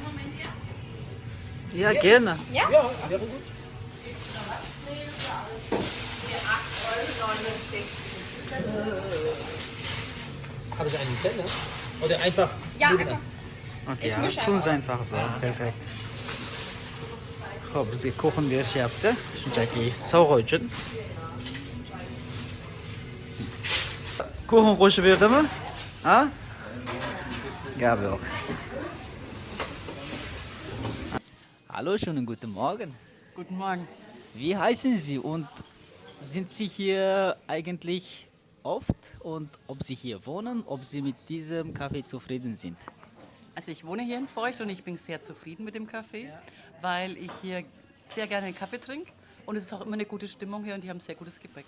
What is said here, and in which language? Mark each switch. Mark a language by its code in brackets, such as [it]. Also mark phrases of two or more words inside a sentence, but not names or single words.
[de] Ja, gerne. Ja? Ja, wäre gut. Haben Sie einen Teller? Oder einfach? Ja, Nudeln? einfach. Okay, Ich ja, mische tun einfach. sie einfach so. Perfekt. [uz] Xo'p, bizga kuxun berishyapti. Shunchaki sovg'a uchun. Kuxun qo'shib berdimi? Ha? Gap yo'q. [de] Hallo, schönen guten Morgen. Guten Morgen. Wie heißen Sie und sind Sie hier eigentlich oft und ob Sie hier wohnen, ob Sie mit diesem Kaffee zufrieden sind? Also ich wohne hier in Feucht und ich bin sehr zufrieden mit dem Kaffee, weil ich hier sehr gerne einen Kaffee trinke und es ist auch immer eine gute Stimmung hier und die haben sehr gutes Gebäck.